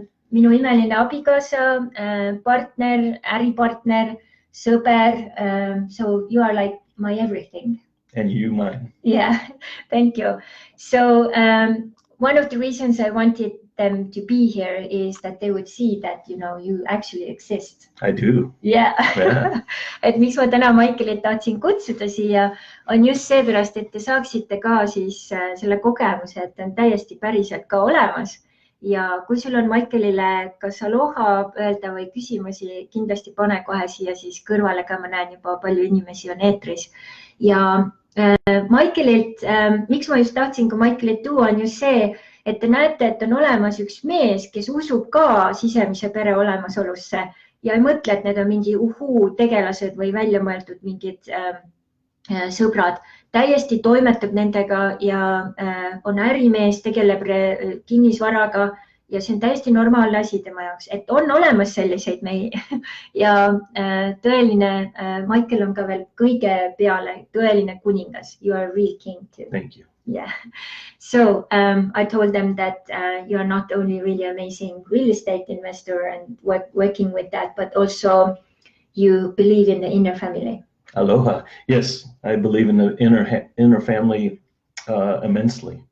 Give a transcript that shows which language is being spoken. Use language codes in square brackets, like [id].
[et] Minu imeline abikaasa, partner, äripartner, sõber. [en] So you are like my everything. And you mine. Yeah, thank you. So one of the reasons I wanted them to be here is that they would see that, you know, you actually exist. I do. Yeah. Yeah. [et] Et miks ma täna Michaelit tahtsin kutsuda siia on just seepärast, et te saaksite ka siis selle kogemuse, et on täiesti päriselt ka olemas. Ja kui sul on Michaelile kas aloha öelda või küsimusi, kindlasti pane kohe siia siis kõrvale, ka ma näen juba palju inimesi on eetris. Ja Michaelilt, miks ma just tahtsin ka Michaelit tuua, on just see, et te näete, et on olemas üks mees, kes usub ka sisemise pere olemasolusse ja ei mõtle, et need on mingi tegelased või välja mõeldud mingid sõbrad. Täiesti toimetab nendega ja on ärimees, tegeleb kinnisvaraga ja see on täiesti normaalne asi tema jaoks, et on olemas selliseid mehi ja tõeline Michael on ka veel kõige peale tõeline kuningas. [en] You are a real king too. Thank you. Yeah. So I told them that you are not only really amazing real estate investor and working with that, but also you believe in the inner family. Aloha. Yes, I believe in the inner family immensely.